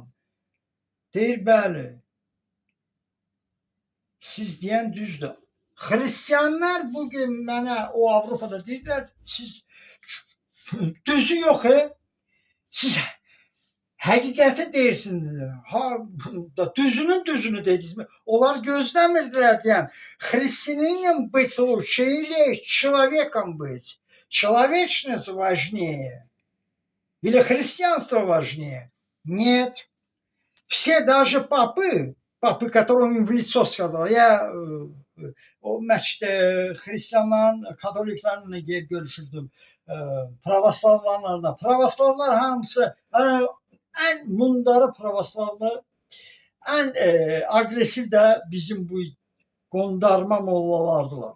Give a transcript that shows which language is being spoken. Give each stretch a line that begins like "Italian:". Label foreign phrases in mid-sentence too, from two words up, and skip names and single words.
Azerbaijani: Deyir, bəli. Siz deyən düzdür. Xristiyanlar bugün mənə o Avropada deyirlər, siz düzü yox, siz həqiqəti deyirsiniz. Düzünün düzünü dediniz mi? Onlar gözləmirdilər deyəm.
Russian: Христианином быть лучше или человеком быть? Человечность важнее? Или христианство важнее? Нет. Все, даже папы,
Azerbaijani: Bax, bu qədər o invlisoskalar, ya o məşqdə xristianların, katoliklərlə gedib görüşürdüm. Pravoslavlarla da. Pravoslavlar hamısı ən mundarı pravoslavlar, ən aqressiv də bizim bu qondarma mollalardılar.